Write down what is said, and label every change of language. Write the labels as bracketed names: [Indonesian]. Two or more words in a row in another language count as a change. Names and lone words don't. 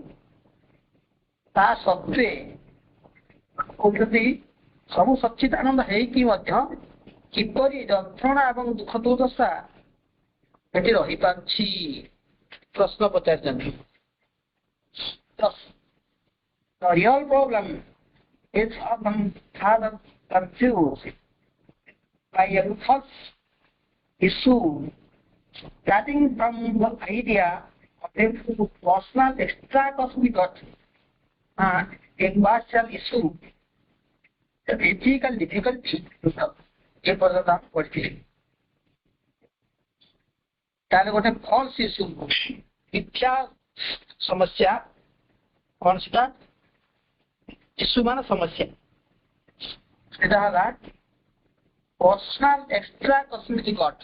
[Odia] ତା ସତ୍ତ୍ୱେ କହୁଛନ୍ତି ସବୁ ସଚ୍ଚିଦାନନ୍ଦ ହେଇକି ମଧ୍ୟ କିପରି ଯନ୍ତ୍ରଣା ଏବଂ ଦୁଃଖ ଦୁର୍ଦଶା ଏଠି ରହିପାରୁଛି ପ୍ରଶ୍ନ ପଚାରିଛନ୍ତି। [English] The real problem is often further confused by a false issue starting from the idea of a personal extra-cosmic God and impartial issue, the ethical difficulty [Odia] ଏ ପର୍ଯ୍ୟନ୍ତ ଆମେ ପଢିଥିଲେ। ତାହେଲେ ଗୋଟେ [English] false issue, [Odia] ମିଥ୍ୟା ସମସ୍ୟା, କଣ ସେଟା? ଇସ୍ୟୁ ମାନେ ସମସ୍ୟା। ସେଟା ହେଲା [English] personal extra cosmic God.